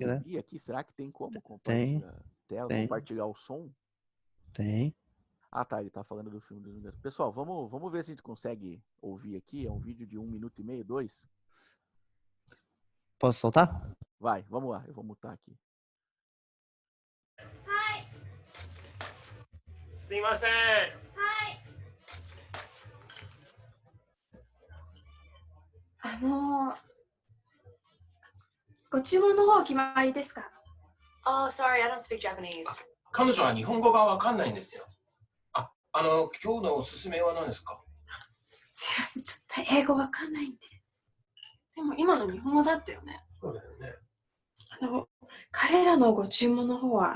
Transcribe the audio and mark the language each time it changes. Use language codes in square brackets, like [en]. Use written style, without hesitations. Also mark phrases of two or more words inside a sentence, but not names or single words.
[pt] exibir aqui? Será que tem como compartilhar a tela, compartilhar o som? Tem. Ah, tá. Ele tá falando do filme dos Vingadores. Pessoal, vamos ver se a gente consegue ouvir aqui. É um vídeo de 1 minuto e meio, 2. Posso soltar? Vai, vamos lá. Eu vou mutar aqui. [ja] Hi. すいません。 Hi. ご注文の方決まりですか？ [en] Oh, sorry, I don't speak Japanese. [ja] 彼女は日本語がわかんないんですよ。今日のおすすめは何ですか？すいません、ちょっと英語わかんないんで。でも今の日本語だったよね。そうだよね。彼らのご注文の方は。